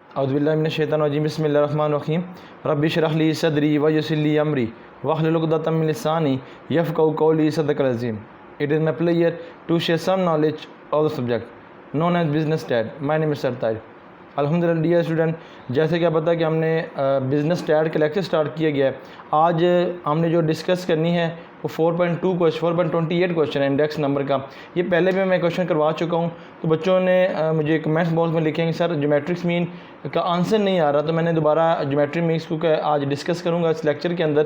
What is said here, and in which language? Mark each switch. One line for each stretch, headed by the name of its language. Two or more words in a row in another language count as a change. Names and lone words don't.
Arabic: أعوذ بالله بسم الله الرحمن الرحيم رب اشرح لي صدري ويسر لي أمري واحلل عقدة من لساني يفقهوا قولي صدق العظيم.
English: It is my pleasure to share some knowledge of the subject known as business stat. My name is Sartaj.
Urdu: الحمدللہ
English: dear student,
Urdu: جیسے کہ آپ پتا ہے کہ ہم نے
English: business stat
Urdu: کا
English: lecture start
Urdu: کیا گیا ہے. آج ہم نے جو ڈسکس کرنی ہے وہ 4.28 کویسچن ہے
English: index number
Urdu: کا. یہ پہلے بھی میں کویسچن کروا چکا ہوں، تو بچوں نے مجھے
English: comments box
Urdu: میں لکھیں گے سر
English: geometrics mean
Urdu: کا آنسر نہیں آ رہا، تو میں نے دوبارہ
English: geometric means
Urdu: کو آج ڈسکس کروں گا اس لیکچر کے اندر.